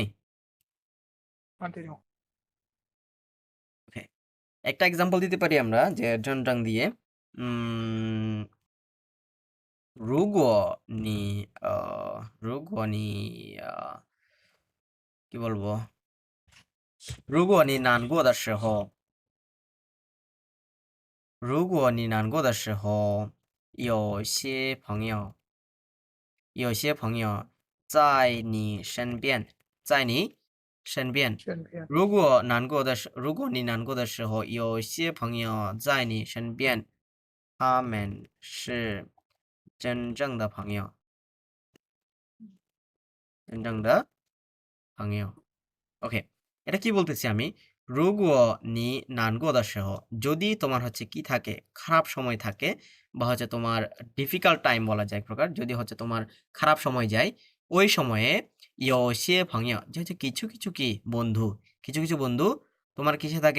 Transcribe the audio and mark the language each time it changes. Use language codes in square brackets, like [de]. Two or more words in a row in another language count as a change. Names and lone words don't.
[bn] কন্টিনিউ একটা এক্সাম্পল দিতে পারি আমরা যে জনজাং দিয়ে উম [zh] 如果你 [bn] কি বলবো [zh] 如果你难过的时候有些朋友在你身边身边。身边，如果你难过的时候，有些朋友在你身边，他们是真正的朋友，真正的朋友。 [bn] ওকে, এটা কি বলতেছি আমি? [zh] 如果难过的时候, [bn] যদি তোমার হচ্ছে কি থাকে, খারাপ সময় থাকে বা হচ্ছে তোমার [en] difficult time [bn] বলা যায় এক প্রকার, যদি হচ্ছে তোমার খারাপ সময় যায়, ওই সময়ে [zh] 有些朋友, [bn] যে হচ্ছে কিছু কিছু কি বন্ধু, কিছু কিছু বন্ধু তোমার কিসে থাকে?